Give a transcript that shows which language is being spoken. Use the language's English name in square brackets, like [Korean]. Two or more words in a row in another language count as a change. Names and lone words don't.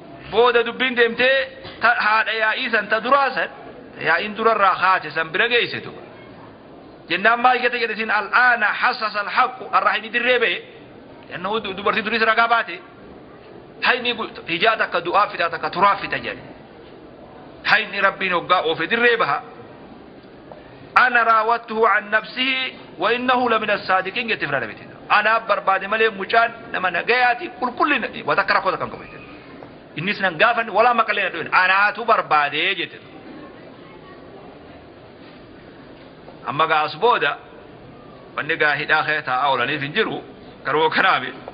[Oromo] Booda dubbiin deemtee ta-, haadha yaa'ii san ta duraa san, yaa'iin durarraa haate san bira geesse duuba. Jennaan maal jette jedhe isin, [Arabic] "الآن حصحص الحق," [Oromo] arraa hin dirree ba'e. Jennaan du-, dubartii duris ragaa baate. Hayni gu-, hijaa takka du'aa fita takka turaa fita jedhe. Hayni Rabbiin hoggaa oofe dirree baha. [Arabic] "أنا راودته عن نفسه وإنه لمن الصادقين," [Oromo] jette fira nabiti. "Anaaf barbaade malee mucaan nama nagayaati qulqullina, waa takka rakkoo takka hin qabu," jette. "Innis nan gaafanne walaa maqallee na dhu'in, anaatu barbaade," jette. Amma gaa as booda, wanni gaa hidhaa kee taa'aa oolaniif hin jiru, garuu kanaami.